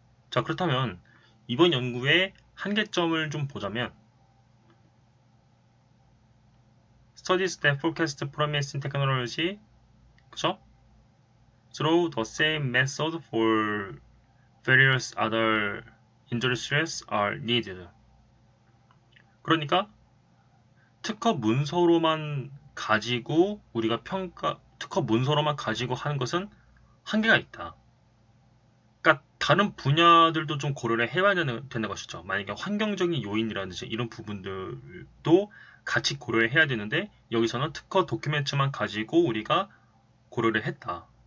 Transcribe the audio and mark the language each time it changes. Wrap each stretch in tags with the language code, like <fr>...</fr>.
<ko>자, 그렇다면 이번 연구의 한계점을 좀 보자면,</ko> <en>Studies that forecast promising technology,</en> <ko>그죠?</ko> <en>Through the same method for various other industries are needed.</en> <ko>그러니까 특허 문서로만 가지고 우리가 특허 문서로만 가지고 하는 것은 한계가 있다. 그러니까 다른 분야들도 좀 고려를 해봐야 되는 것이죠. 만약에 환경적인 요인이라든지 이런 부분들도 같이 고려를 해야 되는데, 여기서는 특허 도큐멘트만 가지고 우리가 고려를 했다.</ko>